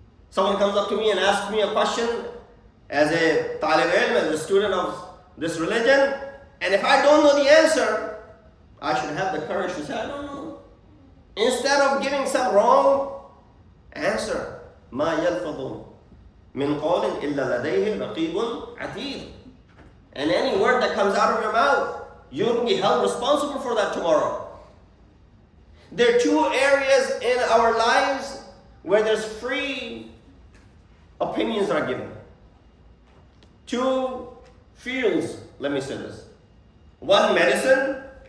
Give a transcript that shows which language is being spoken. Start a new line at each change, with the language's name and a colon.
English: Someone comes up to me and asks me a question as a talib ilm, as a student of this religion, and if I don't know the answer, I should have the courage to say, I don't know. Instead of giving some wrong answer.
Arabic: ما يلفظ من قول إلا لديه رقيب عتيد.
English: And any word that comes out of your mouth, you will be held responsible for that tomorrow. There are two areas in our lives where there's free opinions are given. Two fields, let me say this. One, medicine.